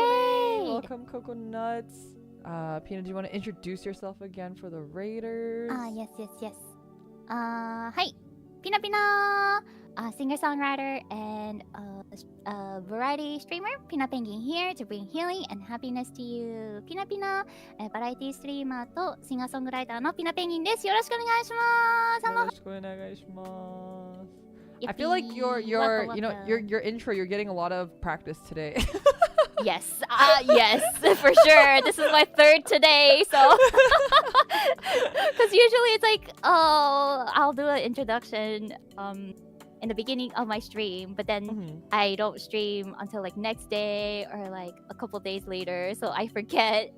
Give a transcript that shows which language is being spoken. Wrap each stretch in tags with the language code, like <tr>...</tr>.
<en>Welcome, Coconuts. Pina, do you want to introduce yourself again for the raiders? Yes. Hi, Pina. Singer-songwriter and variety streamer, Pina Penguin here to bring healing and happiness to you.</en> <ja>Pina, バラエティストリーマーとシンガーソングライターのピナペンギンです。よろしくお願いします。よろしくお願いします。</ja> <en>I feel like your intro, you're getting a lot of practice today. Yes, for sure. This is my third today, so because usually it's like, I'll do an introduction in the beginning of my stream, but then I don't stream until like next day or like a couple days later, so I forget.</en>